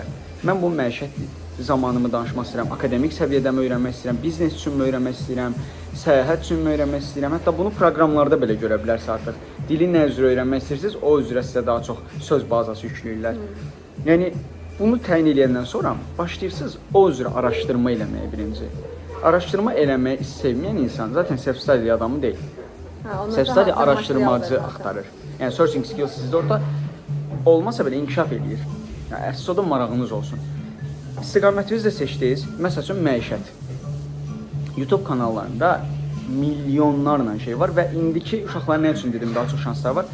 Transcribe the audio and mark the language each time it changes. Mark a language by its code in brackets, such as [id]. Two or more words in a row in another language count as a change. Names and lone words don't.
[az] Mən bu məişət zamanımı danışmaq istəyirəm, akademik səviyyədəmi öyrənmək istəyirəm, biznes üçün öyrənmək istəyirəm, səyahət üçün öyrənmək istəyirəm. Hətta bunu proqramlarda belə görə bilərsiniz artıq. Dili nə üzrə öyrənmək istəyirsiniz, o üzrə sizə daha çox söz bazası yükləyirlər. Yəni bunu təyin edəndən sonra başlayırsınız o üzrə araşdırma eləməyə birinci. Araşdırma eləməyi sevməyən insan zaten self-study adamı deyil. Self-study araşdırmacı axtarır. Yəni [en] searching skills [az] sizdə orada olmasa belə inkişaf edir. Yəni əsas oda marağınız olsun. İstiqamətinizi də seçdiniz. Məsəl üçün məişət. YouTube kanallarında milyonlarla şey var və indiki uşaqlar nə üçün dedim daha çox şanslar var.